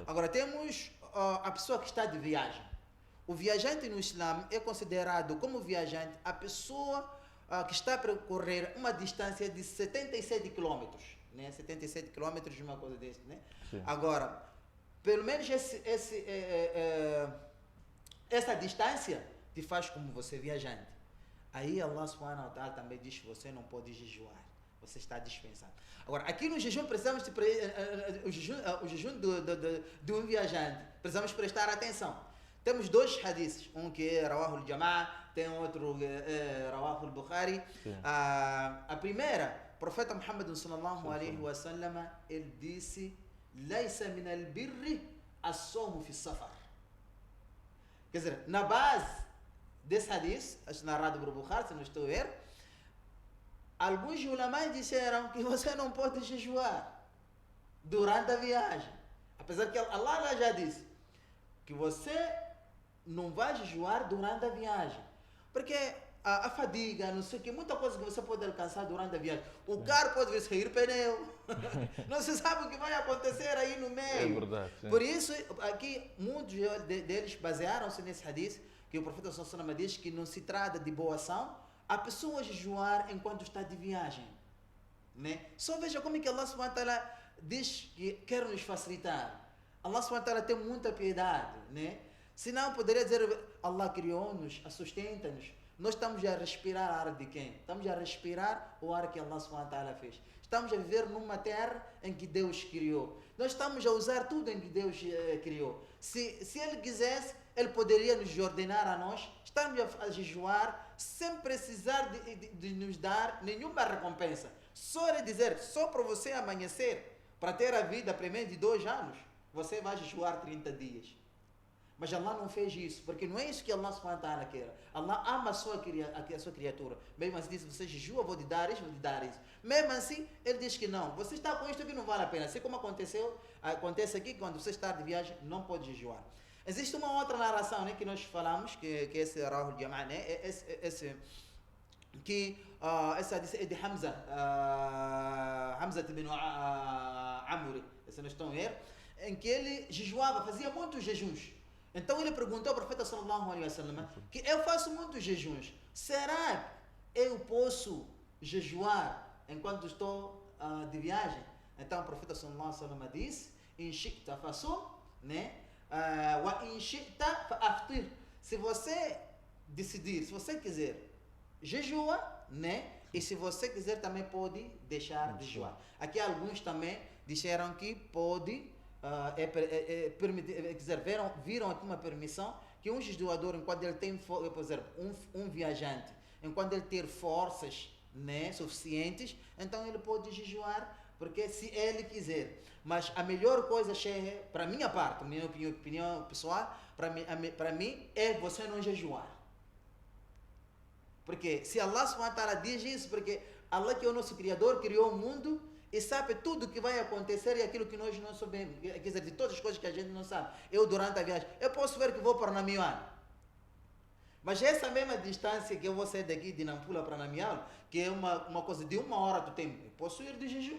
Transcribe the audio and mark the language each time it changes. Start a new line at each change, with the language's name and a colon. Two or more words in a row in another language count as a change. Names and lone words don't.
Portuguese: Agora, temos a pessoa que está de viagem. O viajante no Islã é considerado como viajante a pessoa que está a percorrer uma distância de 77 quilômetros, né? 77 quilômetros, uma coisa desse, né? Sim. Agora, pelo menos essa distância te faz como você viajante. Aí Allah
Arabic: سبحانه وتعالى
Portuguese: também diz que você não pode jejuar, você está dispensado. Agora, aqui no jejum precisamos o jejum de um viajante, precisamos prestar atenção. Temos 2 hadiths, um que é
Arabic: رواه الجماعة,
Portuguese: tem outro
Arabic: رواه البخاري.
Portuguese: A primeira, o profeta Muhammad
Arabic: صلى الله عليه وسلم,
Portuguese: ele disse:
Arabic: "ليس من البر الصوم في السفر."
Portuguese: Quer dizer, na base desse hadith, narrado por Bukhari, se não estou a ver, alguns ulamais disseram que você não pode jejuar durante a viagem. Apesar que Allah já disse que você não vai jejuar durante a viagem. Porque a fadiga, não sei o que, muita coisa que você pode alcançar durante a viagem. O carro pode vir sair pneu. Não se sabe o que vai acontecer aí no meio. É verdade. Sim. Por isso, aqui, muitos deles basearam-se nesse hadith, que o profeta
Arabic: صلى الله عليه وسلم
Portuguese: diz que não se trata de boa ação a pessoa jejuar enquanto está de viagem. Né? Só veja como é que Allah
Arabic: سبحانه وتعالى
Portuguese: diz que quer nos facilitar. Allah
Arabic: سبحانه وتعالى
Portuguese: tem muita piedade. Né? Senão poderia dizer, Allah criou-nos, sustenta-nos. Nós estamos a respirar a ar de quem? Estamos a respirar o ar que Allah
Arabic: سبحانه وتعالى
Portuguese: fez. Estamos a viver numa terra em que Deus criou. Nós estamos a usar tudo em que Deus criou. Se Ele quisesse, Ele poderia nos ordenar a nós. Estamos a jejuar sem precisar de nos dar nenhuma recompensa. Só Ele dizer, só para você amanhecer, para ter a vida pelo menos de 2 anos, você vai jejuar 30 dias. Mas Allah não fez isso, porque não é isso que Allah
Arabic: سبحانه وتعالى
Portuguese: quer. Allah ama a sua criatura. Mesmo assim, diz, você jejua, vou te dar isso, vou te dar isso. Mesmo assim, ele diz que não. Você está com isto que não vale a pena. Assim como acontece aqui, quando você está de viagem, não pode jejuar. Existe uma outra narração, né, que nós falamos, que esse
Arabic: رواه الجماعة,
Portuguese: né, esse hadith é de Hamza, Hamza ibn Amr, se não estão a ver, em que ele jejuava, fazia muitos jejuns. Então ele perguntou ao profeta
Arabic: صلى الله عليه وسلم
Portuguese: que eu faço muitos jejuns. Será que eu posso jejuar enquanto estou de viagem? Então o profeta
Arabic: صلى الله عليه وسلم
Portuguese: disse:
Arabic: "إن شئت فصم",
Portuguese: né?
Arabic: وإن شئت فأفطر.
Portuguese: Se você decidir, se você quiser, jejua, né? E se você quiser também pode deixar de jejuar. Aqui alguns também disseram que pode viram aqui uma permissão que um jejuador, enquanto ele tem, por exemplo, um viajante, enquanto ele ter forças, né, suficientes, então ele pode jejuar, porque se ele quiser. Mas a melhor coisa, Sheikh, para minha parte, minha opinião pessoal, para mim é você não jejuar. Porque se Allah
Arabic: سبحانه وتعالى
Portuguese: diz isso, porque Allah, que é o nosso Criador, criou o mundo e sabe tudo o que vai acontecer e aquilo que nós não sabemos. Quer dizer, de todas as coisas que a gente não sabe. Eu, durante a viagem, eu posso ver que vou para Namián. Mas essa mesma distância que eu vou sair daqui de Nampula para Namián, que é uma coisa de 1 hora do tempo, eu posso ir de jejum.